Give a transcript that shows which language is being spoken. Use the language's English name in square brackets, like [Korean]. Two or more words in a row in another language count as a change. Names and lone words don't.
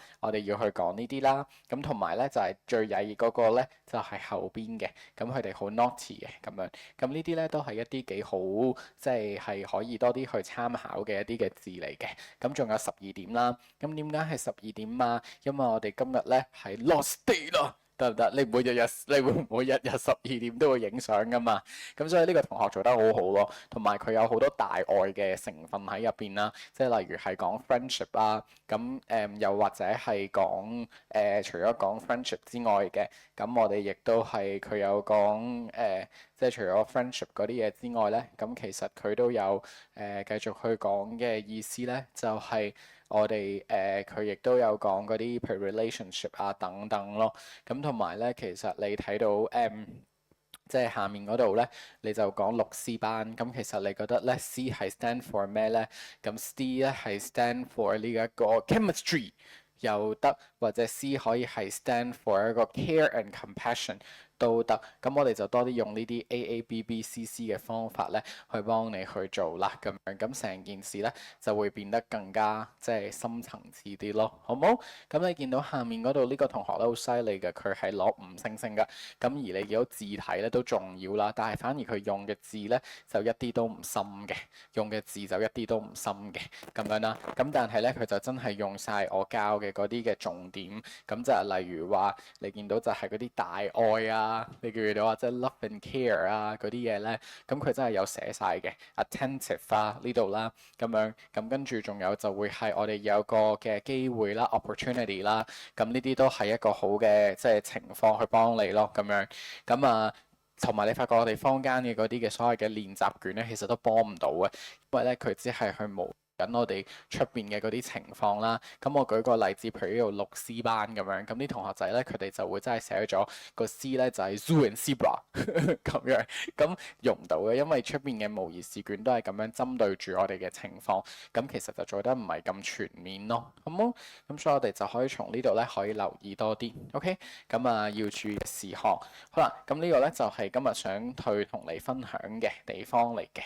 [Cantonese] 我哋要去講呢啲啦。咁同埋咧就係最曳嗰個咧就係後邊嘅，咁佢哋好 naughty 嘅咁樣。咁呢啲咧都係一啲幾好，即係可以多啲去參考嘅一啲嘅字嚟嘅。咁仲有12點啦。咁點解係12點啊？因為我哋今日咧係 [English] lost day [Cantonese] 咯。得唔得？你唔會日日，你會唔會日日12點都會影相噶嘛？咁所以呢個同學做得好好咯，同埋佢有好多大愛嘅成分喺入邊啦，即係例如係講 friendship 啦，咁又或者係講除咗講 friendship 之外嘅，咁我哋亦都係佢有講即係除咗 friendship 嗰啲嘢之外咧，咁其實佢都有繼續去講嘅意思咧，就係我哋佢亦都有講嗰啲譬如 relationship 啊等等咯。咁同埋咧，其實你睇到即係下面嗰度咧，你就講律師班。咁其實你覺得咧 C 係 [English] stand for [Cantonese] 咩咧？咁 C 咧係 [English] stand for [Cantonese] 呢一個 chemistry 又得，或者 C 可以係 [English] stand for [Cantonese] 一個 [English] care and compassion [Cantonese] 都得。咁我哋就多啲用呢啲 AABBCC 嘅方法咧，去幫你去做啦。咁樣咁成件事咧就會變得更加即係深層次啲咯，好冇？咁你見到下面嗰度呢個同學咧好犀利嘅，佢係攞5星星㗎。咁而你見到字體咧都重要啦，但係反而佢用嘅字咧就一啲都唔深嘅，用嘅字就一啲都唔深嘅咁樣啦。咁但係咧佢就真係用晒我教嘅嗰啲嘅重點，咁就係例如話你見到就係嗰啲大愛啊，你記唔記到啊？即係 [English] love and care [Cantonese] 啊嗰啲嘢咧，咁佢真係有寫晒嘅 attentive 啊呢度啦，咁樣咁跟住仲有就會係我哋有個嘅機會啦 opportunity 啦，咁呢啲都係一個好嘅即係情況去幫你咯，咁樣咁啊。同埋你發覺我哋坊間嘅嗰啲嘅所謂嘅練習卷咧，其實都幫唔到嘅，因為咧佢只係去模緊我哋出邊嘅嗰啲情況啦。咁我舉個例子，譬如呢度律師班咁樣，咁啲同學仔咧佢哋就會真係寫咗個 C 咧就係 [English] zoo and zebra [Cantonese] 咁樣，咁用唔到嘅，因為出邊嘅模擬試卷都係咁樣針對住我哋嘅情況，咁其實就做得唔係咁全面咯，好冇？咁所以我哋就可以從呢度咧可以留意多啲，OK？咁啊要注意嘅事項，好啦，咁呢個咧就係今日想去同你分享嘅地方嚟嘅。